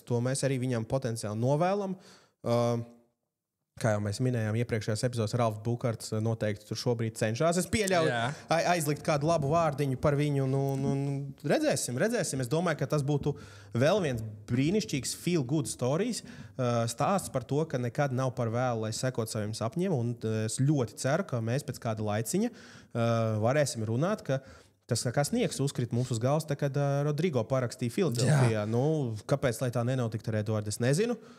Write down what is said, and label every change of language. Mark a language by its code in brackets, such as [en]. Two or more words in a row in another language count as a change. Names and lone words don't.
[lv] To mēs arī viņam potenciāli novēlam. Kā jau mēs minējām iepriekšējās epizodes, Ralfs Bukarts noteikti tur šobrīd cenšas. Es pieļauju aizlikt kādu labu vārdiņu par viņu. Redzēsim. Es domāju, ka tas būtu vēl viens brīnišķīgs [en] feel good stories [lv] stāsts par to, ka nekad nav par vēlu, lai sekot saviem sapņiem. Un es ļoti ceru, ka mēs pēc kāda laiciņa varēsim runāt, ka tas kā sniegs uzkrita mums uz galvas, kad Rodrigo parakstīja Filadelfijā. Kāpēc lai tā nenotiktu ar Edvardu? Es nezinu.